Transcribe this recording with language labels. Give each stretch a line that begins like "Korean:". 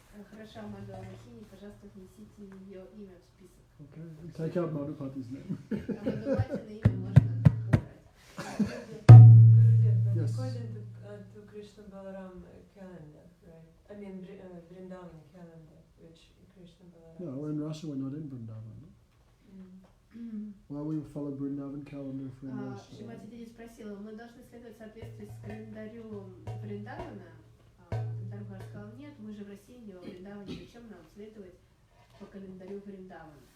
Russian: Хорошо, Мадхава Махини, пожалуйста, внесите ее имя в список.
English: Okay. And take out Madhupati's name.
Russian: А Мадхаватина имя можно убрать.
English: Yes. According to Krishna Balaram calendar, right? I mean Vrindavan calendar, which Krishna Balaram. No, we're in Russia. We're not in Vrindavan. Why we follow Vrindavan calendar for English?
Russian: Шримати Диди спросила, мы должны следовать в соответствии с календарем Вриндавана? Дарбхар сказал, нет, мы же в России, не во Вриндаване, зачем нам следовать по календарю Вриндавана?